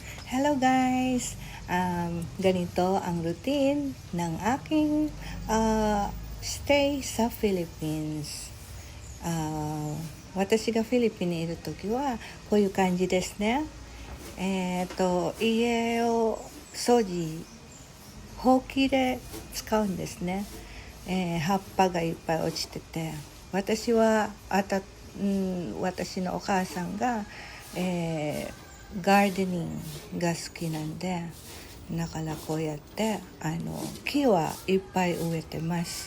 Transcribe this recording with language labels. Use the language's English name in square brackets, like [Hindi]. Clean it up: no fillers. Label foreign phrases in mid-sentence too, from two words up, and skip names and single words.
[English] Hello guys! [Filipino] Ganito ang routine ng aking stay sa Philippines. [Japanese] 私がフィリピンにいるときはこういう感じですね。家を掃除、ほうきで使うんですね。葉っぱがいっぱい落ちてて、私のお母さんが、ガーデニングが好きなんで、だからこうやって木はいっぱい植えてます。